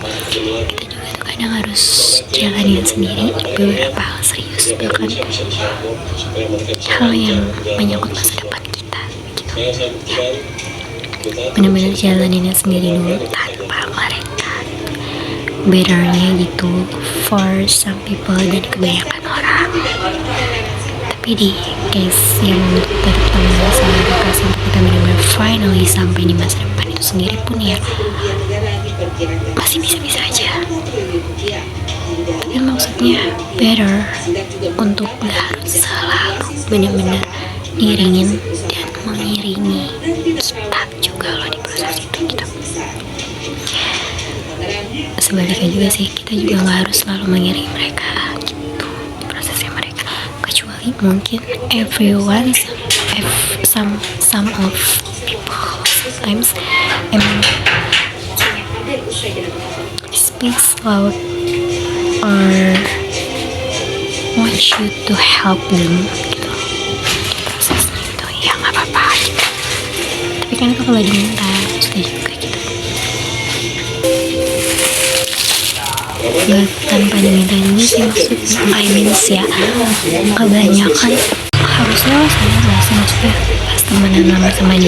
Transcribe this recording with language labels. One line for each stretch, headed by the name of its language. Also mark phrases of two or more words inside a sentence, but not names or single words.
Indonesian: Kita juga tuh kadang harus jalanin sendiri beberapa hal serius, bahkan hal yang menyangkut masa depan kita gitu. Benar-benar jalaninnya sendiri dulu tanpa mereka. Betternya gitu
English: for some people
Indonesian: dan kebanyakan orang. Tapi di case yang untuk tetap teman sama mereka sampai kita benar-benar finally sampai di masa depan itu sendiri pun ya masih bisa-bisa aja. Tapi maksudnya better untuk gak harus selalu benar-benar diiringin dan mengiringi kita juga loh di proses itu gitu. Sebaliknya juga sih, kita juga gak harus selalu mengiringi mereka gitu di prosesnya mereka, kecuali mungkin
English: some of people sometimes speaks loud or want you to help them
Indonesian: gitu di prosesnya itu, ya gak apa-apa gitu. Tapi kan itu kalau diminta sudah juga gitu. Gak tanpa diminta juga sih maksudnya, kebanyakan harusnya lo sadar gak sih maksudnya pas temenan lama sama dia,